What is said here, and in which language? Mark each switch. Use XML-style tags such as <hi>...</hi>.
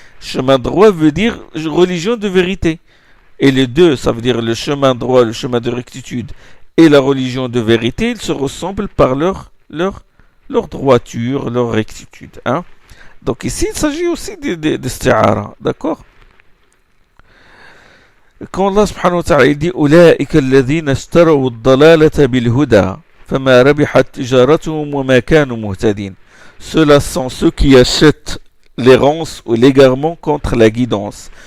<fr>Chemin droit veut dire religion de vérité. Et les deux, ça veut dire le chemin droit, le chemin de rectitude et la religion de vérité, ils se ressemblent par leur droiture, leur rectitude. Hein? Donc ici, il s'agit aussi d'isti'ara, d'accord? Quand Allah subhanahu wa ta'ala dit</fr> <ar>أولئك الذين اشتروا الضلالة بالهدى فما ربحت تجارتهم وما كانوا مهتدين.</ar> <fr>Ceux-là sont ceux qui achètent l'errance ou l'égarement contre la guidance.</fr>